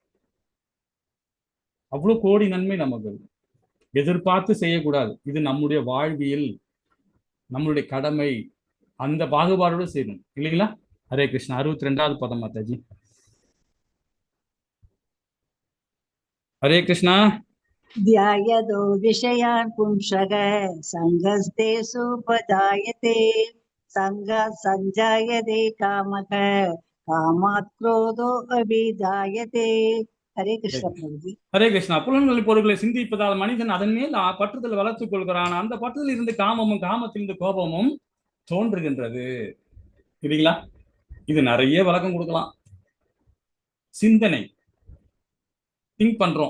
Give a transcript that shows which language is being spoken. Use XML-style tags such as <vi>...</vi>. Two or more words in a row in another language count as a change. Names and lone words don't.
<ta>அவ்வளவு கோடி நன்மை நமக்கு. எதிர்பார்த்து செய்யக்கூடாது. இது நம்முடைய வாழ்வியல், நம்மளுடைய கடமை. அந்த பாகுபாடோடு செய்யணும் இல்லைங்களா?</ta> <sa>हरे कृष्ण.</sa> <ta>62வது பதம் மாதாஜி.</ta> <sa>हरे कृष्ण. ध्यायतो विषयान् पुंसः सङ्गस्ते सुपजायते सङ्गात् सञ्जायते कामः कामात् क्रोधो अभिजायते. हरे कृष्ण प्रभुजी. हरे कृष्ण.</sa> <ta>புலன்களின் பொருட்களை சிந்திப்பதால் மனிதன் அதன் மேல் பற்றுதல் வளர்த்துக் கொள்கிறான். அந்த பற்றுதல் இருந்து காமமும், காமத்திலிருந்து கோபமும் தோன்றுகின்றது. இல்லைங்களா? இது நிறைய விளக்கம் கொடுக்கலாம். சிந்தனை, திங்க் பண்றோம்.</ta>